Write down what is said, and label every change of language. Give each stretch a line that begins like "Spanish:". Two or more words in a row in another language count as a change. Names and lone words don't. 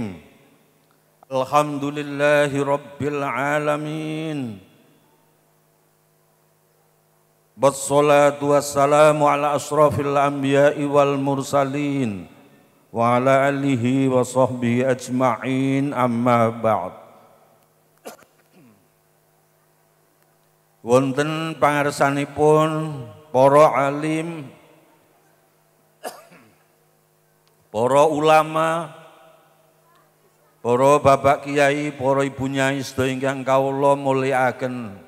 Arabic: الحمد لله رب العالمين. والصلاة والسلام على أشرف الأنبياء والمرسلين وعلى آله وصحبه أجمعين، أما بعد.
Javanese: Wonten pangarsanipun para alim, para ulama, para bapak kiai, para ibu nyai sedaya ingkang kawula mulyakaken.